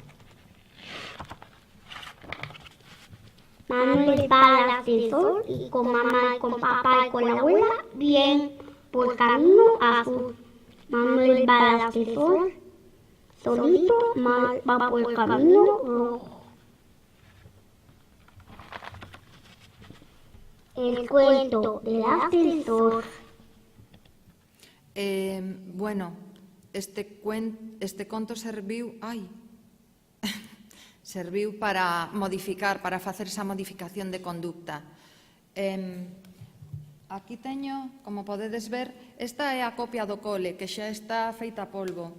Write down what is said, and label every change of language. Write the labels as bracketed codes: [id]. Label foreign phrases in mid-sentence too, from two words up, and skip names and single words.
[es] Manuel va al ascensor y con mamá, con papá y con la abuela bien por camino azul. Manuel va al ascensor, solito va por el camino rojo. El cuento del ascensor. [gl] Este conto serviu para modificar, para facer esa modificación de conducta. Aquí teño, como podedes ver, esta é a copia do cole, que xa está feita a polvo.